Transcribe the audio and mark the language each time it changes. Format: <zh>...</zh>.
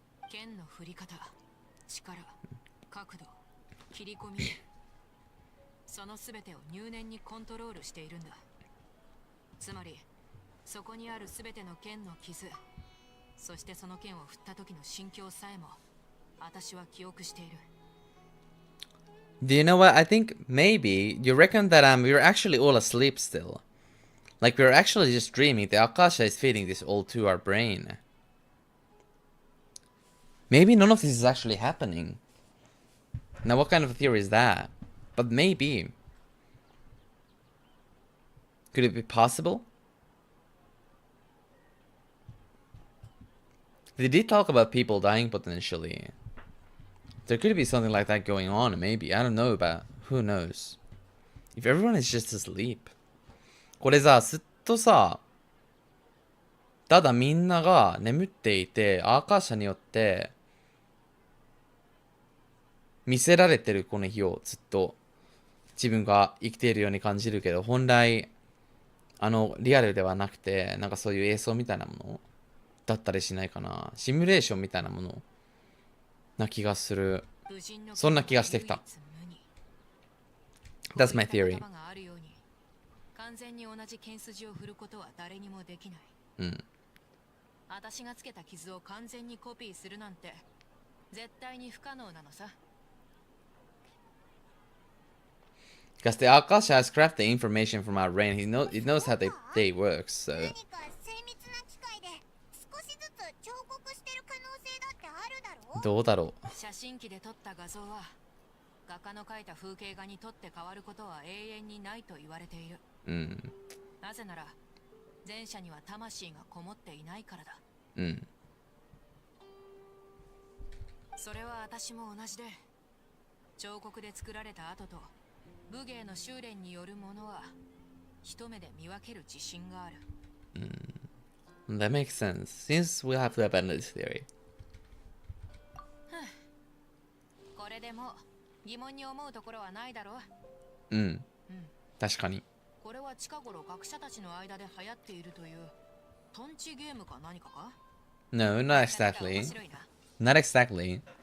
<ja>剣の振り方、力、角度、切り込み、そのすべてを入念にコントロールしているんだ。つまり、そこにあるすべての剣の傷、そしてその剣を振った時の心境さえも、私は記憶している。</ja> <en>Do you know what? I think maybe you reckon that we were actually all asleep still. Like we were actually just dreaming. The Akasha is feeding this all to our brain. Maybe none of this is actually happening. Now what kind of a theory is that? But maybe. Could it be possible? They did talk about people dying potentially. There could be something like that going on, maybe. I don't know, but who knows? If everyone is just asleep.</en> <ja>これさ、ずっとさ、ただみんなが眠っていて、アーカーシャによって見せられてるこの日をずっと自分が生きているように感じるけど、本来リアルではなくて、なんかそういう映像みたいなものだったりしないかな。シミュレーションみたいなものな気がする。そんな気がしてきた。</ja> <en>That's my theory.</en> <ja>完全に同じ剣筋を振ることは誰にもできない。私がつけた傷を完全にコピーするなんて絶対に不可能なのさ。</ja> <en>Because the Akasha has crafted the information from our brain. It knows how they work, so.</en> <ja>何か精密な機械で少しずつ彫刻してる可能性だってあるだろう？どうだろう。写真機で撮った画像は画家の描いた風景画にとって変わることは永遠にないと言われている。なぜなら前者には魂がこもっていないからだ。それは私も同じで、彫刻で作られた後と武芸の修練によるものは一目で見分ける自信がある。</ja> <en>That makes sense. Since we'll have to abandon this theory.</en> <ja>これでも疑問に思うところはないだろう。確かに。これは近頃学者たちの間で流行っているというトンチゲームか何かか？</ja> <en>No, not exactly. Not exactly.</en>